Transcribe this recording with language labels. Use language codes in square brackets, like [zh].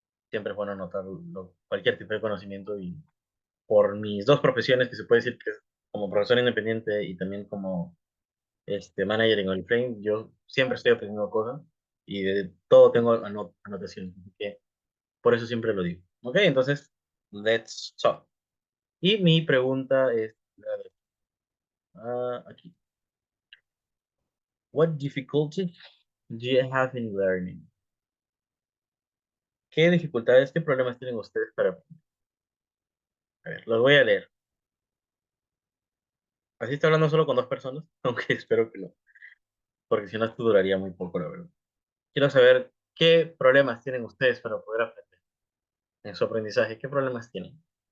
[es] Siempre es bueno anotar cualquier tipo de conocimiento y por mis dos profesiones, que se puede decir que es como profesor independiente y también como manager en Oriflame, yo siempre estoy aprendiendo cosas y de todo tengo anotaciones, así que por eso siempre lo digo. Ok, entonces, [en] let's talk. [es] Y mi pregunta es, aquí, [en] what difficulties do you have in learning? [es] ¿Qué dificultades, qué problemas tienen ustedes para aprender? A ver, los voy a leer. Así está hablando solo con dos personas, aunque espero que no, porque si no esto duraría muy poco, la verdad. Quiero saber qué problemas tienen ustedes para poder aprender en su aprendizaje. ¿Qué problemas tienen?